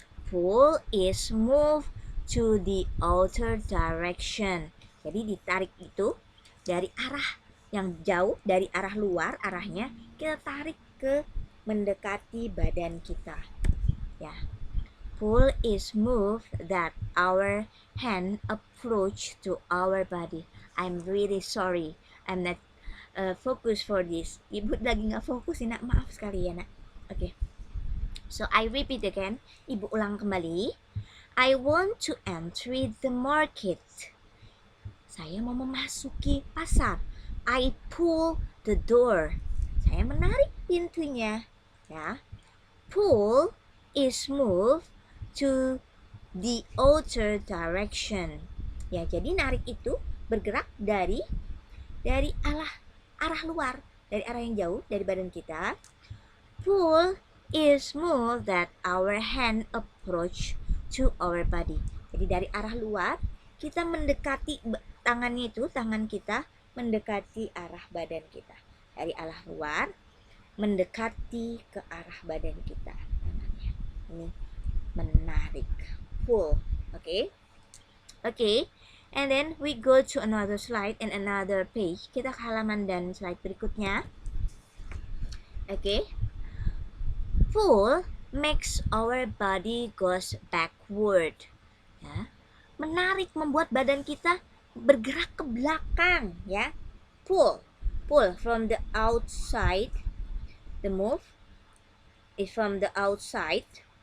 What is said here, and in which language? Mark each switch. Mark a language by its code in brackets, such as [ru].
[en] Pull is move to the outer direction. [id] Jadi ditarik itu dari arah yang jauh, dari arah luar arahnya, kita tarik ke mendekati badan kita. Ya. [en] Pull is move that our hand approach to our body. I'm really sorry. I'm not focus for this. [id] Ibu lagi nggak fokus nak, maaf sekali ya nak. [en] Okay. So I repeat again. [id] Ibu ulang kembali. [en] I want to enter the market. [id] Saya mau memasuki pasar. [en] I pull the door. [id] Saya menarik pintunya. Ya. [en] Pull is move to the outer direction. [id] Ya, jadi narik itu bergerak dari arah luar, dari arah yang jauh dari badan kita. [en] Pull is move that our hand approach to our body. [id] Jadi dari arah luar kita mendekati tangan kita mendekati arah badan kita. Dari arah luar mendekati ke arah badan kita. Ini menarik. Pull. Oke. [en] And then we go to another slide and another page. [id] Kita ke halaman dan slide berikutnya. [en] Okay. Pull makes our body goes backward. Ya. [id] Menarik membuat badan kita bergerak ke belakang, ya. [en] Pull from the outside. The move is from the outside.